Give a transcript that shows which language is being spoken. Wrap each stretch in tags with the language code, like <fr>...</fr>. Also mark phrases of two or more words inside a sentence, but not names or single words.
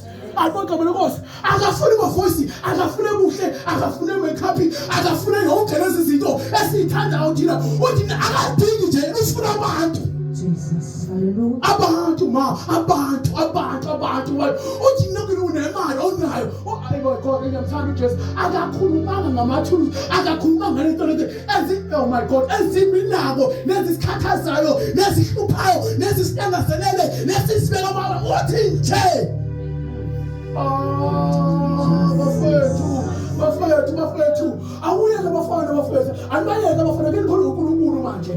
<zu>Alibonke igama lenkosi. Akafuni amavoice, akafuni kuhle, akafuni makeup, akafuni yonke lezi zinto esithandayo thina. Uthi akadingi nje ufuna abantu.</zu> <en>Jesus. Hallelujah.</en> <zu>Abantu. Uthi nokunemali onayo. Hayi boy God, ngiyamthanda uJesu. Akakhulumanga ngamathuluzi, akakhulumanga ngento</zu> <en>oh my God,</en> <zu>eziminako, nezisikhathazayo, nezihluphayo, nezisitangazelele, nezisibeka baba. Uthi nje. Bafethu. Awuyeke bafana bafethu. Anibayeke bafana ngikholwa uNkulunkulu manje.</zu>